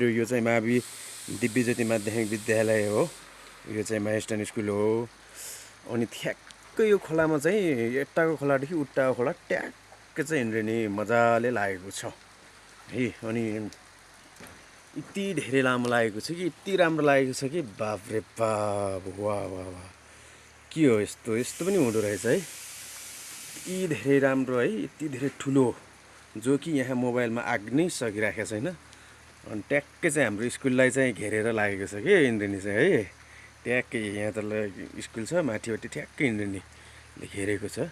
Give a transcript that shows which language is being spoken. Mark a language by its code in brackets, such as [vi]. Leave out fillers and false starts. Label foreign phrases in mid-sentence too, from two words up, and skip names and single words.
[ne] यो चाहिँ मावि दिव्यज्योति माध्यमिक विद्यालय हो। यो चाहिँ माइस्टर्न स्कुल हो। अनि ठ्याक्कै यो खोलामा चाहिँ यताको खोलादेखि उट्टाको खोला ट्याक्कै चाहिँ इन्द्रेणी मजाले लागेको छ है। अनि यति धेरै लामो लागेको छ कि यति राम्रो लागेको छ कि बाप रे बाप, वाह वाह वाह, के हो यस्तो यस्तो पनि हुँदो रहेछ है। यति धेरै राम्रो है, यति धेरै ठुलो, जो कि यहाँ मोबाइलमा आग्नै सकिराखेको छैन। अनि ट्याक्कै चाहिँ हाम्रो स्कुललाई चाहिँ घेरेर लागेको छ कि इन्द्रेणी चाहिँ है। ट्याक्कै यहाँ तल स्कुल छ, माथिपट्टि ठ्याक्कै इन्द्रेणी घेरेको छ।